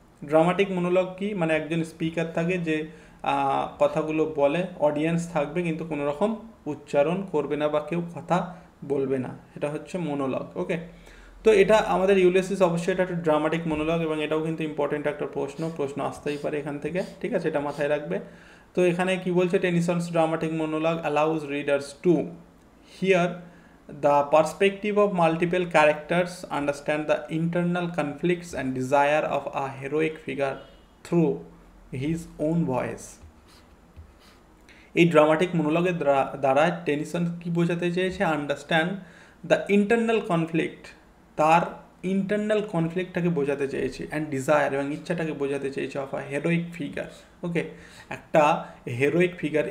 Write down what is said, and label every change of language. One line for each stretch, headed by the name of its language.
Bangla: Dramatic monologue কি, মানে একজন স্পিকার থাকে যে কথাগুলো বলে, অডিয়েন্স থাকবে কিন্তু কোনো রকম উচ্চারণ করবে না বা কেউ কথা বলবে না, এটা হচ্ছে মনোলগ, ওকে। তো এটা আমাদের ইউলিসিস অবশ্যই এটা একটা ড্রামাটিক মনোলগ, এবং এটাও কিন্তু ইম্পর্টেন্ট একটা প্রশ্ন আসতেই পারে এখান থেকে, ঠিক আছে, এটা মাথায় রাখবে। তো এখানে কি বলছে,
English: Tennyson's dramatic monologue allows readers to hear the perspective of multiple characters, understand the internal conflicts and desire of a heroic figure through his own voice।
Bangla: এই ড্রামাটিক মনোলগের দ্বারা টেনিসন কি বোঝাতে চেয়েছে, আন্ডারস্ট্যান্ড দ্য ইন্টারনাল কনফ্লিক্ট, তার internal কনফ্লিক্টটাকে বোঝাতে চেয়েছে, and desire এবং ইচ্ছাটাকে বোঝাতে চেয়েছে অফ আ হেরোইক ফিগার, ওকে, একটা হেরোইক ফিগার।